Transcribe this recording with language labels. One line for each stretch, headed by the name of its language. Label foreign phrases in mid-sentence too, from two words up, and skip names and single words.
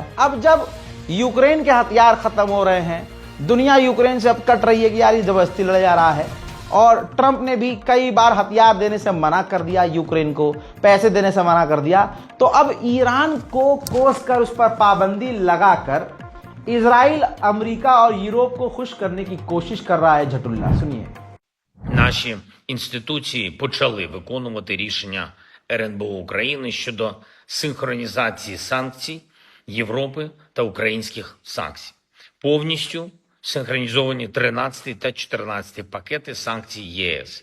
Hindi: अब जब यूक्रेन के हथियार खत्म हो रहे हैं, दुनिया यूक्रेन से अब कट रही है कि यार ये जबरदस्ती लड़े जा रहा है, और ट्रंप ने भी कई बार हथियार देने से मना कर दिया, यूक्रेन को पैसे देने से मना कर दिया, तो अब ईरान को कोस कर उस पर पाबंदी लगाकर इजराइल, अमेरिका और यूरोप को खुश करने की कोशिश कर रहा है झटुल्ला। सुनिए।
Ukrainian: Наші інституції почали виконувати рішення РНБО України щодо синхронізації санкцій Європи та українських санкцій. Повністю синхронізовані 13 та 14 пакети санкцій ЄС.